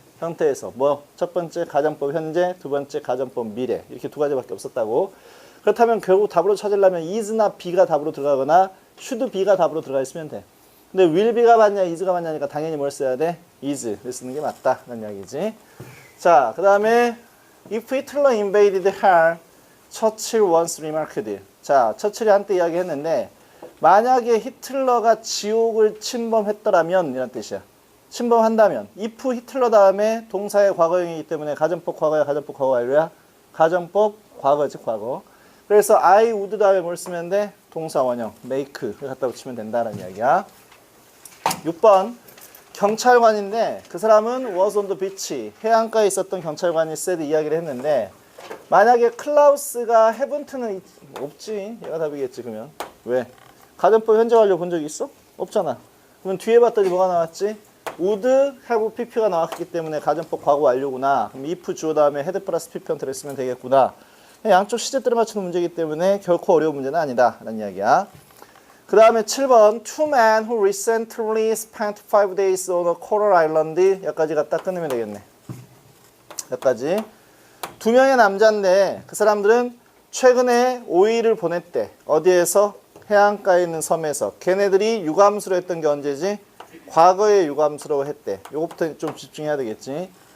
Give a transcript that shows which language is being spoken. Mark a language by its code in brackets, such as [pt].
[ko] 형태에서 뭐 첫 번째 가정법 현재, 두 번째 가정법 미래, 이렇게 두 가지밖에 없었다고. 그렇다면 결국 답으로 찾으려면 is나 be가 답으로 들어가거나 should be가 답으로 들어가 있으면 돼. 근데 will be가 맞냐 is가 맞냐니까 당연히 뭘 써야 돼? is를 쓰는 게 맞다 라는 이야기지. 자, 그 다음에 [en] if Hitler invaded hell, Churchill once remarked. [ko] 자, 처칠이 한때 이야기했는데, 만약에 히틀러가 지옥을 침범했더라면 이란 뜻이야. 침범한다면 if 히틀러 다음에 동사의 과거형이기 때문에 가정법 과거야, 가정법 과거 완료야? 가정법 과거지, 과거. 그래서 [en] I would [ko] 다음에 뭘 쓰면 돼? 동사 원형 make를 갖다 붙이면 된다는 이야기야. 6번. 경찰관인데 그 사람은 [en] was on the beach, [ko] 해안가에 있었던 경찰관이 said 이야기를 했는데, 만약에 클라우스가 헤븐트는 없지. 얘가 답이겠지. 그러면 왜? 가정법 현재 완료 본 적 있어? 없잖아. 그러면 뒤에 봤더니 뭐가 나왔지? would have pp가 나왔기 때문에 가정법 과거 완료구나. 그럼 if 주어 다음에 had 플러스 pp한테 쓰면 되겠구나. 양쪽 시제들을 맞추는 문제이기 때문에 결코 어려운 문제는 아니다 라는 이야기야. 그 다음에 7번 [en] Two men who recently spent 5 days on a coral island. [ko] 여기까지 갖다 끊으면 되겠네. 여기까지. 두 명의 남자인데 그 사람들은 최근에 5일을 보냈대. 어디에서? 해안가에 있는 섬에서. 걔네들이 유감수로 했던 게 언제지? 과거에 유감수로 했대. 요거부터 좀 집중해야 되겠지.